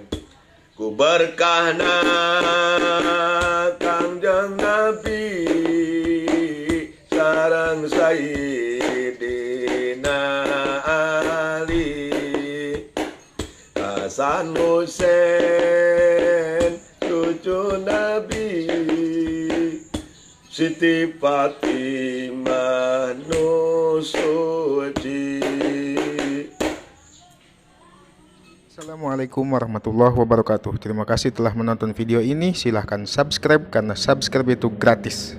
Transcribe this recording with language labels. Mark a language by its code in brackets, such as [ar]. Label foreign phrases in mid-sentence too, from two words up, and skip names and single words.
[su] Ku berkahna Kangjeng Nabi Sayyidina Ali, Hasan Husain cucu Nabi, Siti Fatimah Nusudi. [ar] السلام عليكم ورحمة الله وبركاته. [id] Terima kasih telah menonton video ini. Silahkan subscribe karena subscribe itu gratis.